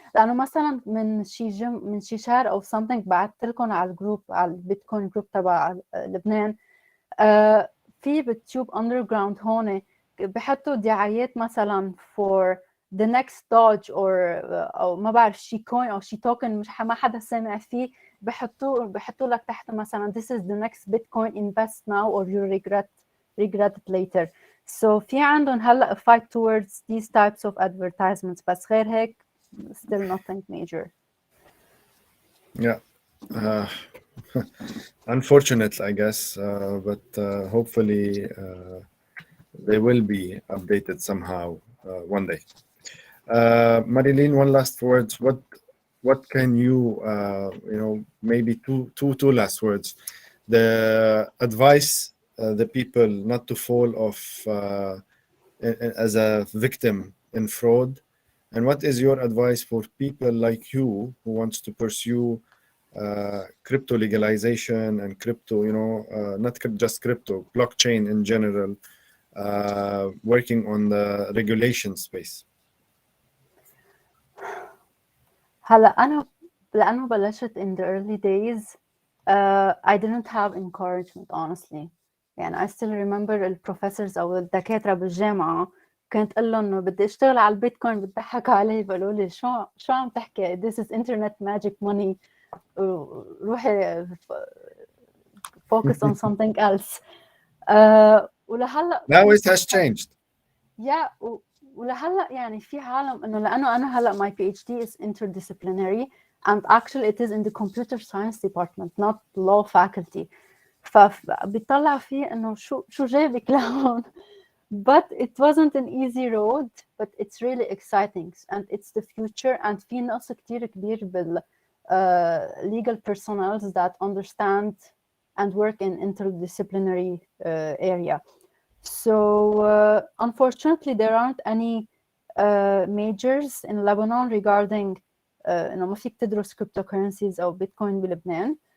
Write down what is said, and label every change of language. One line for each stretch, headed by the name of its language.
Arabic: لأنه مثلا من شي شهر أو something بعثت لكم على الجروب على البيتكوين جروب تبع لبنان في بالتيوب underground هون بحطوا دعايات مثلا
English: for the next dodge or
Arabic: أو ما بعرف شي كوين أو شي توكن مش ما حدا سمع فيه بحطوا لك تحت مثلا
English: this is the next Bitcoin, invest now or you regret it later. So
Arabic: في عندهم هلا
English: fight towards these types of advertisements
Arabic: بس غير هيك
English: still nothing major. Yeah. Unfortunate, I guess, but hopefully they will be updated somehow one day. Marilyne, one last words. What can you maybe two last words. The advice the people not to fall off as a victim in fraud, and what is your advice for people like you who wants to pursue crypto legalization and crypto, not just crypto, blockchain in general, working on the regulation space?
Arabic: هلا أنا لأنه بلشت
English: in the early days I didn't have encouragement honestly.
Arabic: يعني
English: I still remember
Arabic: البروفيسورز أو الدكاترة بالجامعة كنت أقول لهم إنه بدي أشتغل على البيتكوين بتضحكوا علي بيقولوا لي شو عم تحكي
English: this is internet magic money
Arabic: روحي
English: focus on something else.
Arabic: ولهلا
English: Now it has changed. Yeah,
Arabic: ولهلا يعني في عالم انه لانه انا هلا
English: my PhD is interdisciplinary and actually it is in the computer science department not law faculty.
Arabic: فبيطلع فيه انه شو جايبك لهون.
English: But it wasn't an easy road, but it's really exciting and it's the future. And
Arabic: في نقص كتير كبير بال
English: legal personnel that understand and work in interdisciplinary area. So unfortunately there aren't any majors in Lebanon regarding
Arabic: إنه ما فيك تدرس
English: cryptocurrencies أو Bitcoin بلبنان.